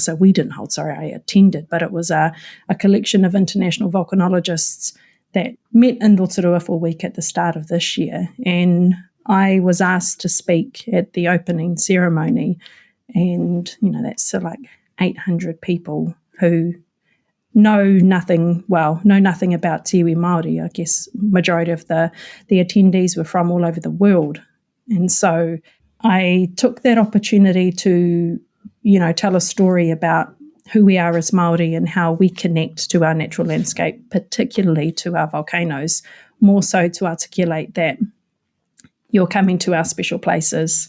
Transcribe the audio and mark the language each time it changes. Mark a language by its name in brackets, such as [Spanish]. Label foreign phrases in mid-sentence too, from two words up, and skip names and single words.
[English] So we didn't hold, I attended, but it was a collection of international volcanologists that met in Rotorua for a week at the start of this year. And I was asked to speak at the opening ceremony, and that's like 800 people who know nothing about [Māori] te iwi Māori. [English] I guess majority of the attendees were from all over the world. And so I took that opportunity to, tell a story about who we are as Māori and how we connect to our natural landscape, particularly to our volcanoes, more so to articulate that you're coming to our special places.